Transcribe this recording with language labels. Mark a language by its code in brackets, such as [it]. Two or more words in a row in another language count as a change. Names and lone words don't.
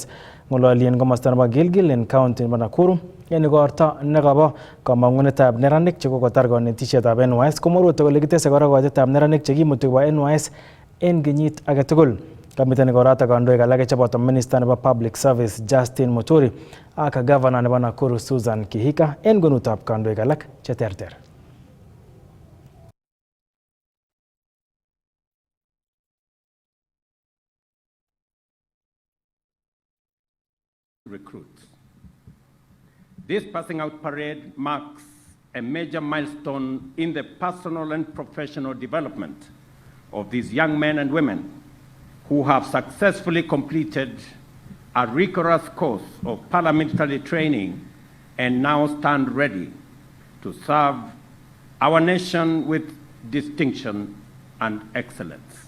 [kln] Ng'ololien komosta nebo Gilgil en county nebo Nakuru en igorto nekabo kamang'unetab neranik chekokotar konetisietab NYS, komwa Ruto kole kitese kora koitetab neranik chekimuti kobo NYS en kenyit agetugul. Kamiten igorto kandoik alak cheboto Minister nebo Public Service Justin Muturi ak Governor nebo Nakuru Susan Kihika en kwenutab kandoik alak cheterter. [en] Recruits. This passing out parade marks a major milestone in the personal and professional development of these young men and women who have successfully completed a rigorous course of parliamentary training and now stand ready to serve our nation with distinction and excellence.